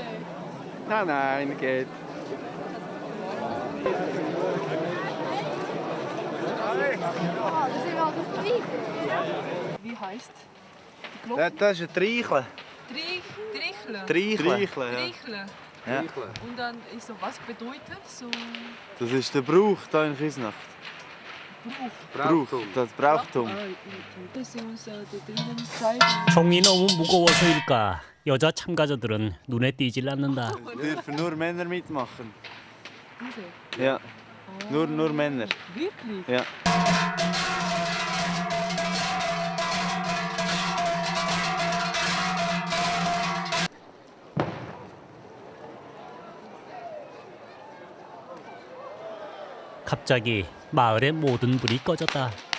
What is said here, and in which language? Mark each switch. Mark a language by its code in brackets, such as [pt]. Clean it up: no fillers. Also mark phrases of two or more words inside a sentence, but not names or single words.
[de] Nein, geht. Wie heißt? Das ist ein Treichle. Trichle. Treichle, ja. Trichle. Ja. Und dann ist so, was bedeutet so Das ist der Brauch hier in Küsnacht. Das Brauchtum. [ko] 종이 너무 무거워서일까 여자 참가자들은 눈에 띄질 않는다. [de] Dürfen nur Männer mitmachen. Ja, nur Männer. Wirklich? Ja. [ko] 갑자기 마을의 모든 불이 꺼졌다.